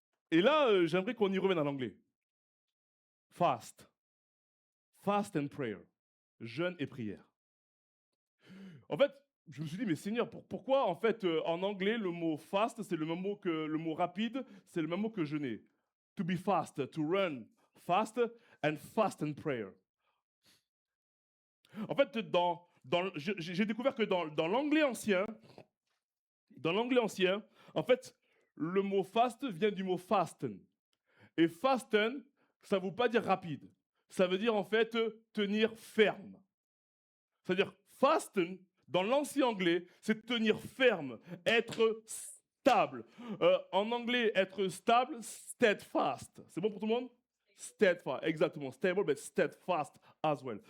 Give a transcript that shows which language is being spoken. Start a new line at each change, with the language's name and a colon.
French: Et là, j'aimerais qu'on y revienne en anglais.
English: Fast. Fast and prayer.
French: Jeûne et prière. En fait, je me suis dit, mais Seigneur, pourquoi en fait en anglais le mot fast, c'est le même mot que le mot rapide, c'est le même mot que jeûner.
English: To be fast, to run fast and prayer.
French: En fait, j'ai découvert que dans l'anglais ancien, en fait, le mot fast vient du mot fasten. Et fasten, ça ne veut pas dire rapide. Ça veut dire en fait tenir ferme. C'est-à-dire fasten, dans l'ancien anglais, c'est tenir ferme, être stable. En anglais, être stable, steadfast. C'est bon pour tout le monde? Steadfast, exactement.
English: Stable, but steadfast as well.